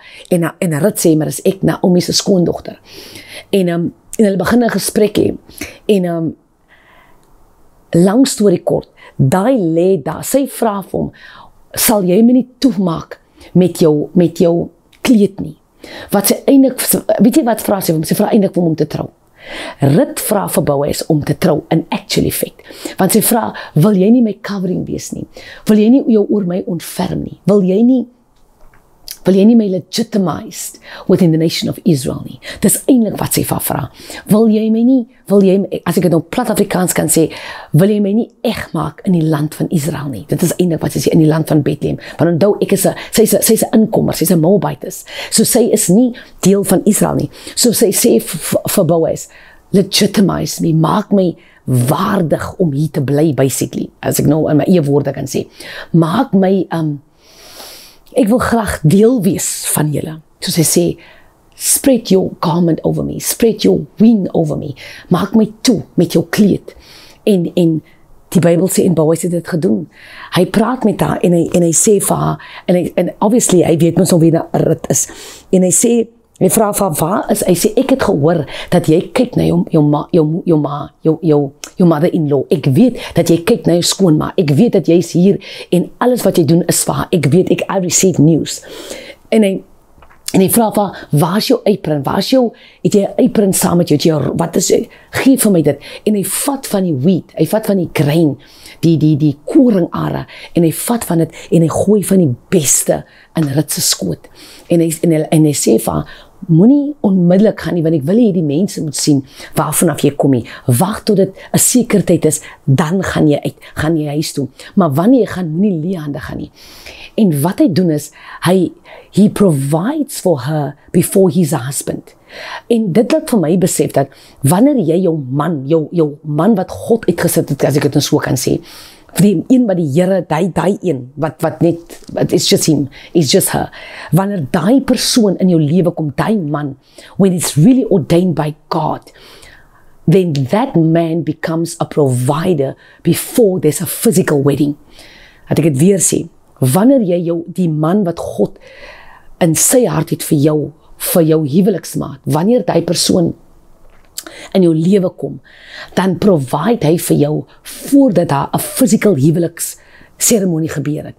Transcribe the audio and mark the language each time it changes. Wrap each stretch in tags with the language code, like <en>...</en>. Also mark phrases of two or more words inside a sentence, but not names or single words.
<af>En Rut sê, maar is ek, Naomi se skoondogter. En hulle begin 'n gesprek hê, en lang storie kort, daai lê daar, sy vra vir hom, sal jy my nie toemaak met jou kleed nie? Wat sy eintlik, weet jy wat vra sy vir hom? Sy vra eintlik vir hom om te trou. Rut vra vir Boas om te trou</af> <en>in actual fact.</en> <af>Want sy vra, wil jy nie my covering wees nie? Wil jy nie jou oor my ontferm nie? Wil jy nie my</af> <en>legitimized within the nation of Israel nie?</en> <af>Dis eintlik wat sy vra. Wil jy my, as ek dit nou plat Afrikaans kan sê, wil jy my nie eg maak in die land van Israel nie? Dit is eintlik wat sy sê, in die land van Bethlehem. Want onthou, sy's 'n inkomer, sy's 'n Moabite. So sy is nie deel van Israel nie. So sy sê vir Boas,</af> <en>legitimize me,</en> <af>maak my waardig om hier te bly, basically. As ek nou in my eie woorde kan sê. Maak my, ek wil graag deel wees van julle. So sy sê,</af> <en>spread your garment over me, spread your wing over me,</en> <af>maak my toe met jou kleed. En die Bybel sê, en Boas het dit gedoen. Hy praat met haar, en hy sê vir haar, en obviously, hy weet mens al wie Rut is, en hy sê, hy vra van waar is, hy sê, ek het gehoor, dat jy kyk na jou mother-in-law, ek weet, dat jy kyk na jou skoonma, ek weet, dat jy is hier, en alles wat jy doen is waar, ek weet,</af> <en>I receive news,</en> <af>en hy vra van, waar is jou apron, het jy 'n apron saam met jou, wat is, gee vir my dit, en hy vat van die wheat, hy vat van die grain, die koringare, en hy vat van dit, en hy gooi van die beste in Rut se skoot, en hy sê van, moenie onmiddellik gaan nie, want ek wil hierdie mense moet sien, waarvanaf jy kom nie, wacht tot dit 'n sekere tyd is, dan gaan jy huis toe, maar wanneer jy gaan, moenie leehande gaan nie, en wat hy doen is,</af> <en>he provides for her before he's a husband,</en> <af>en dit laat vir my besef dat, wanneer jy jou man wat God uitgesit het, as ek dit so kan sê, die een wat die Here, die een, wat net,</af> <en>it's just him, it's just her,</en> <af>wanneer die persoon in jou lewe kom, die man,</af> <en>when it's really ordained by God, then that man becomes a provider before there's a physical wedding.</en> <af>Dat ek het weer sê, wanneer jy die man wat God in sy hart het vir jou huweliksmaat, wanneer die persoon in jou lewe kom, dan provide hy vir jou voordat daar 'n physical huweliksseremonie gebeur het.</af>